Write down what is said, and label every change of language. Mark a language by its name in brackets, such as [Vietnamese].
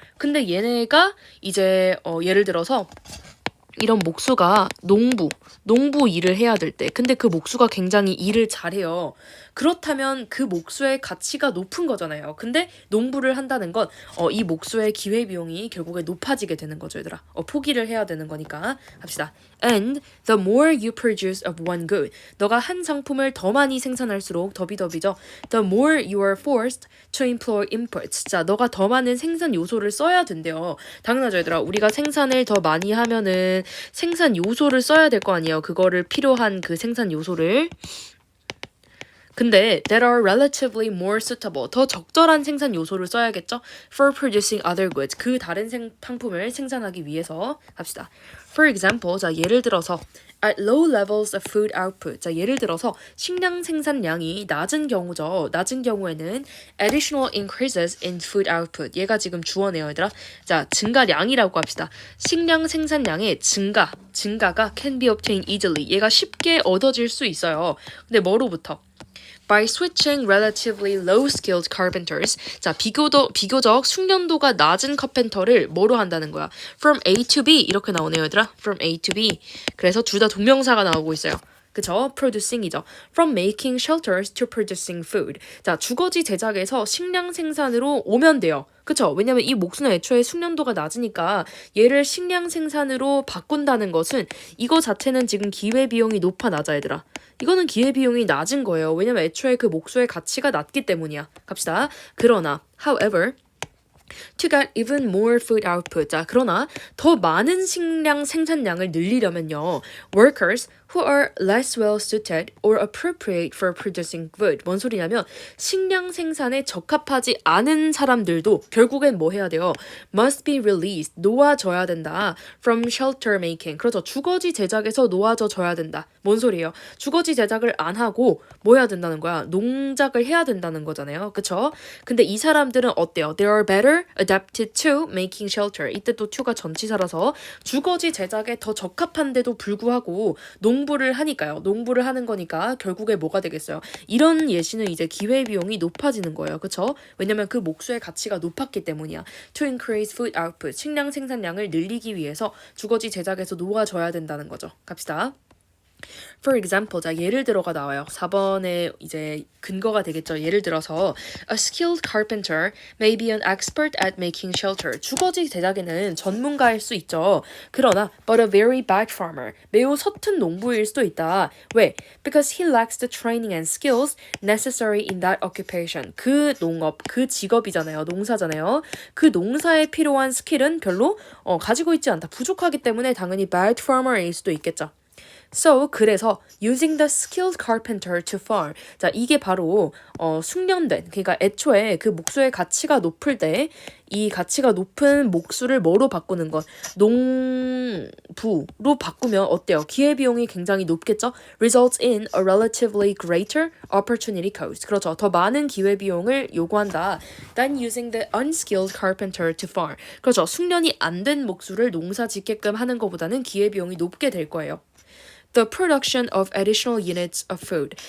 [Korean] 근데 얘네가 이제 예를 들어서 이런 목수가 농부 일을 해야 될 때, 근데 그 목수가 굉장히 일을 잘해요. 그렇다면 그 목수의 가치가 높은 거잖아요. 근데 농부를 한다는 건 이 목수의 기회비용이 결국에 높아지게 되는 거죠, 얘들아. 포기를 해야 되는 거니까. 합시다. [English] And the more you produce of one good. [Korean] 너가 한 상품을 더 많이 생산할수록 더비더비죠. [English] The more you are forced to employ inputs. [Korean] 자, 너가 더 많은 생산 요소를 써야 된대요. 당연하죠, 얘들아. 우리가 생산을 더 많이 하면은 생산 요소를 써야 될 거 아니에요. 그거를 필요한 그 생산 요소를. 근데 [English] that are relatively more suitable. [Korean] 더 적절한 생산 요소를 써야겠죠? [English] For producing other goods. [Korean] 그 다른 상품을 생산하기 위해서 합시다. [English] For example, [Korean] 자, 예를 들어서 [English] at low levels of food output. [Korean] 자, 예를 들어서 식량 생산량이 낮은 경우죠. 낮은 경우에는 [English] additional increases in food output. [Korean] 얘가 지금 주어네요, 얘들아. 자, 증가량이라고 합시다. 식량 생산량의 증가가 [English] can be obtained easily. [Korean] 얘가 쉽게 얻어질 수 있어요. 근데 뭐로부터? [English] By switching relatively low-skilled carpenters. [Korean] 자, 비교적 숙련도가 낮은 카펜터를 뭐로 한다는 거야? [English] From A to B [Korean] 이렇게 나오네요, 얘들아. [English] From A to B. [Korean] 그래서 둘 다 동명사가 나오고 있어요. 그쵸? producing이죠. [English] From making shelters to producing food. [Korean] 자, 주거지 제작에서 식량 생산으로 오면 돼요. 그쵸? 왜냐면 이 목수는 애초에 숙련도가 낮으니까 얘를 식량 생산으로 바꾼다는 것은 이거 자체는 지금 기회비용이 낮아, 얘들아. 이거는 기회비용이 낮은 거예요. 왜냐면 애초에 그 목수의 가치가 낮기 때문이야. 갑시다. 그러나, [English] however, to get even more food output. [Korean] 자, 그러나 더 많은 식량 생산량을 늘리려면요. [English] Workers who are less well suited or appropriate for producing food. [Korean] 뭔 소리냐면 식량 생산에 적합하지 않은 사람들도 결국엔 뭐 해야 돼요? [English] Must be released. [Korean] 놓아져야 된다. [English] From shelter making. [Korean] 그렇죠. 주거지 제작에서 놓아져야 된다. 뭔 소리예요? 주거지 제작을 안 하고 뭐 해야 된다는 거야? 농작을 해야 된다는 거잖아요. 그쵸? 근데 이 사람들은 어때요? [English] They are better adapted to making shelter. [Korean] 이때 또 to가 전치사라서 주거지 제작에 더 적합한데도 불구하고 농부를 하니까요. 농부를 하는 거니까 결국에 뭐가 되겠어요? 이런 예시는 이제 기회비용이 높아지는 거예요. 그쵸? 왜냐면 그 목수의 가치가 높았기 때문이야. [English] To increase food output. [Korean] 식량 생산량을 늘리기 위해서 주거지 제작에서 놓아져야 된다는 거죠. 갑시다. [English] For example, [Korean] 자, 예를 들어가 나와요. 4번에 이제 근거가 되겠죠. 예를 들어서 [English] A skilled carpenter may be an expert at making shelter. [Korean] 주거지 제작에는 전문가일 수 있죠. 그러나 [English] but a very bad farmer. [Korean] 매우 서툰 농부일 수도 있다. 왜? [English] Because he lacks the training and skills necessary in that occupation. [Korean] 그 농업, 그 직업이잖아요. 농사잖아요. 그 농사에 필요한 스킬은 별로 가지고 있지 않다. 부족하기 때문에 당연히 [English] bad farmer [Korean] 일 수도 있겠죠. [English] So, [Korean] 그래서 [English] using the skilled carpenter to farm. [Korean] 자, 이게 바로 숙련된, 그러니까 애초에 그 목수의 가치가 높을 때 이 가치가 높은 목수를 뭐로 바꾸는 것? 농부로 바꾸면 어때요? 기회비용이 굉장히 높겠죠? [English] Results in a relatively greater opportunity cost. [Korean] 그렇죠. 더 많은 기회비용을 요구한다. [English] than using the unskilled carpenter to farm. [Korean] 그렇죠. 숙련이 안 된 목수를 농사 짓게끔 하는 것보다는 기회비용이 높게 될 거예요. [English] The production of additional units of food.